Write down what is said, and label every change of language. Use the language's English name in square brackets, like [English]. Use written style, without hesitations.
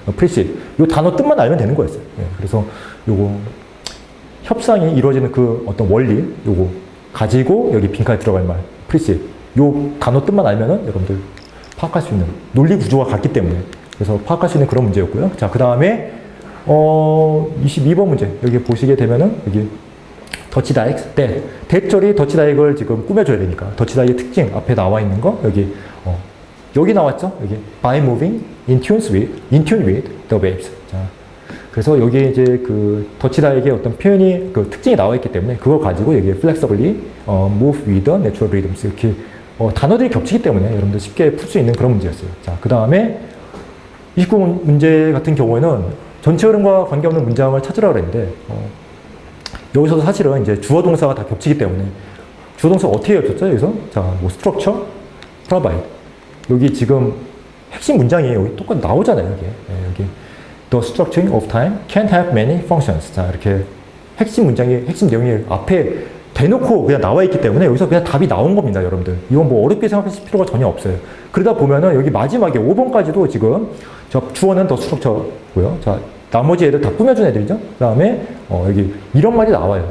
[Korean] 프리시 이 단어 뜻만 알면 되는 거였어요. 그래서 요거 협상이 이루어지는 그 어떤 원리 요거 가지고 여기 빈칸에 들어갈 말 프리시 요 단어 뜻만 알면은 여러분들 파악할 수 있는 논리 구조가 같기 때문에 그래서 파악할 수 있는 그런 문제였고요. 자, 그 다음에 22번 문제 여기 보시게 되면은 여기 더치다익 대절이 더치다익을 지금 꾸며줘야 되니까 더치다익의 특징 앞에 나와 있는 거 여기 여기 나왔죠? [English] 여기 by moving in tune with the waves. [Korean] 자, 그래서 여기에 이제 그 더치다이의 어떤 표현이 그 특징이 나와 있기 때문에 그걸 가지고 여기 [English] flexibly move with the natural rhythms [Korean] 이렇게 단어들이 겹치기 때문에 여러분들 쉽게 풀 수 있는 그런 문제였어요. 자, 그 다음에 29 문제 같은 경우에는 전체 흐름과 관계없는 문장을 찾으라고 그랬는데 여기서도 사실은 이제 주어 동사가 다 겹치기 때문에 주어 동사가 어떻게 겹쳤죠? 여기서 자, 뭐 structure, provide 여기 지금 핵심 문장이 여기 똑같이 나오잖아요. [English] 여기 the structuring of time can have many functions. [Korean] 자, 이렇게 핵심 문장이 핵심 내용이 앞에 대놓고 그냥 나와 있기 때문에 여기서 그냥 답이 나온 겁니다, 여러분들. 이건 뭐 어렵게 생각하실 필요가 전혀 없어요. 그러다 보면은 여기 마지막에 5번까지도 지금 저 주어는 더 스트럭처고요. 자, 나머지 애들 다 꾸며준 애들이죠. 그 다음에 여기 이런 말이 나와요.